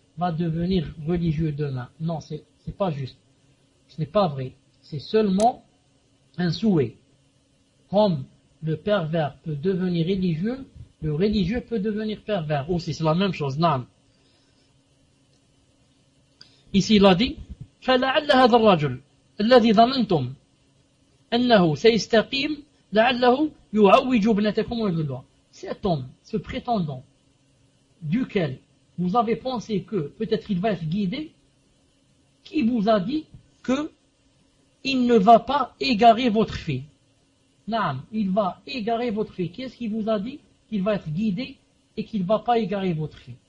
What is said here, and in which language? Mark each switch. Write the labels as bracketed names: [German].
[French] va devenir religieux demain. Non, c'est pas juste. Ce n'est pas vrai. C'est seulement un souhait. Comme le pervers peut devenir religieux, le religieux peut devenir pervers. Aussi, c'est la même chose. Non. Ici, il a dit, [Arabic] فَلَعَلَّ هَذَا الرَّجُلُ الَّذِي ظَنَنْتُمْ أَنَّهُ سَيْسْتَقِيمُ لَعَلَّهُ يُعَوِّجُ بْنَتَكُمْ وَيُدُلُوَ. [French] Cet homme, ce prétendant, duquel vous avez pensé que peut-être il va être guidé, qui vous a dit que il ne va pas égarer votre fille? Naam, il va égarer votre fille. Qu'est-ce qui vous a dit qu'il va être guidé et qu'il ne va pas égarer votre fille?